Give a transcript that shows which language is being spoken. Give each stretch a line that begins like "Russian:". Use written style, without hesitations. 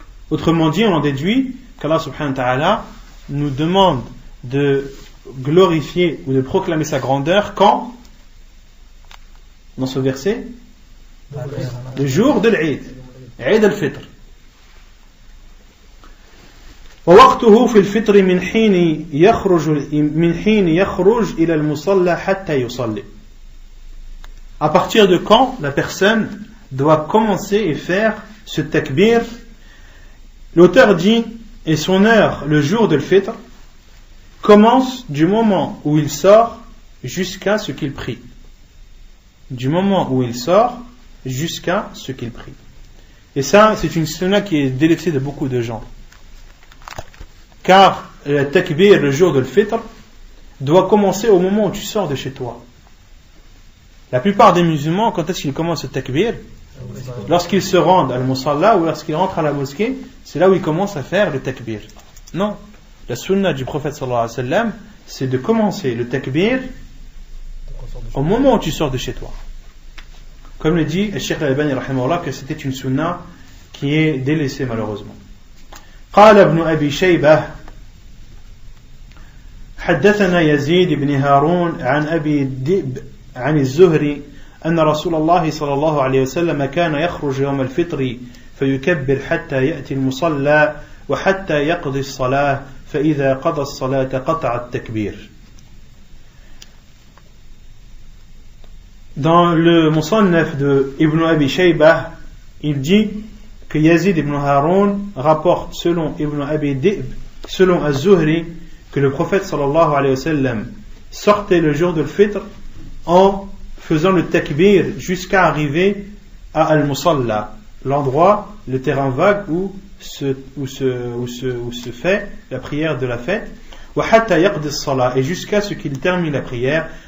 French: Autrement dit, on en déduit qu'Allah subhanahu wa ta'ala nous demande de glorifier ou de proclamer sa grandeur quand? Dans ce verset, le jour de l'Eid, Eid al-Fitr.
Arabic: ووقته في الفطر من حين يخرج إلى المصلى حتى يصلي.
French: À partir de quand la personne doit commencer et faire ce takbir? L'auteur dit, et son heure, le jour de l'Fitr, commence du moment où il sort jusqu'à ce qu'il prie. Du moment où il sort jusqu'à ce qu'il prie. Et ça, c'est une sunna qui est délaissée de beaucoup de gens. Car le takbir, le jour de l'Fitr, doit commencer au moment où tu sors de chez toi. La plupart des musulmans, quand est-ce qu'ils commencent le takbir? Lorsqu'ils se rendent à al-Musalla ou lorsqu'ils rentrent à la mosquée, c'est là où ils commencent à faire le takbir. Non, la sunna du prophète sallallahu alayhi wa sallam, c'est de commencer le takbir au moment où tu sors de chez toi. Comme le dit Cheikh al-Albani rahimahullah, que c'était une sunna qui est délaissée malheureusement.
Arabic: قال ابن أبي شيبة حدثنا يزيد بن هارون عن أبي دئب عن الزهري أن رسول الله صلى الله عليه وسلم كان يخرج يوم الفطر فيكبر حتى يأتي المصلى وحتى يقضي الصلاة فإذا قضى الصلاة قطع التكبير.
French: Dans le Musannaf de Ibn Abi Shaybah, il dit que Yazid ibn Harun rapporte selon Ibn Abi Dib, selon Az-Zuhri, que le prophète sallallahu alayhi wa sallam sortait le jour de l'Fitr en faisant le takbir jusqu'à arriver à Al-Musalla, l'endroit, le terrain vague où se fait la prière de la fête, et jusqu'à ce qu'il termine la prière.